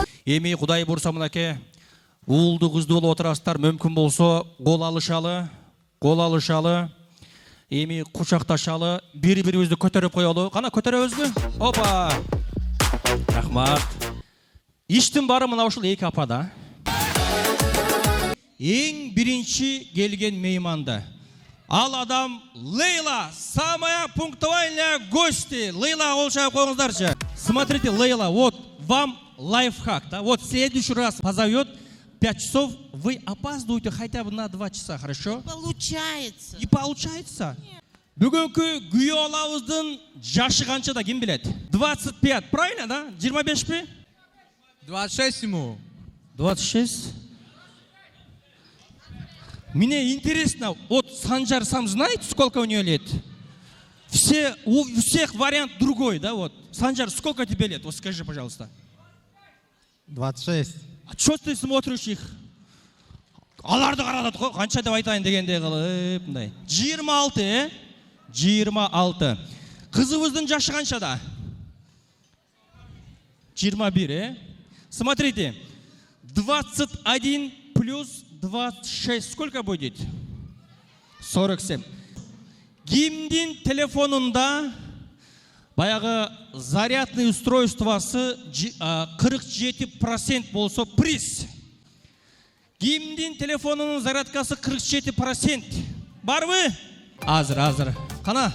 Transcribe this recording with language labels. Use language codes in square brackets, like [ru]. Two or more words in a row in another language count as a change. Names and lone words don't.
[ky] Эми Кудай бурса мынакей, уулду кызды болуп отурасыздар, мүмкүн болсо кол алышалы, эми кучакташалы, бири-бирибизди көтөрүп коелу. Кана көтөрөбүзбү? Опа! Рахмат. Иштин бары мына ушул эки апада. Эң биринчи келген мейманды. Ал адам Лейла, [ru] самая пунктуальная гости. [ky] Лейла, кол чайып коюңуздарчы. [ru] Смотрите, Лейла, вот вам лайфхак, да? Вот в следующий раз позовет 5 часов, вы опаздываете хотя бы на 2 часа, хорошо? Получается. И получается? [ky] Бүгүнкү күйөө балабыздын жашы канча да ким билет? 25, [ru] правильно, да? 25 пи? 26 ему. 26? Мне интересно, вот Санжар сам знает, сколько у нее лет? У всех вариант другой, да, вот. Санжар, сколько тебе лет? Вот скажи, пожалуйста. 26. А что ты смотришь их? [ky] Аларды карадат го, канча деп айтайын дегендей кылып, мындай. 26, 26. Кызыбыздын жашы канчада? 21, [ru] Смотрите. 21 плюс 26 сколько будет? 47. [ky] Кимдин телефонунда баягы [ru] зарядный устройствосы [ky] 47% болсо приз. Кимдин телефонунун зарядкасы 47%. Барбы? Азыр. Кана?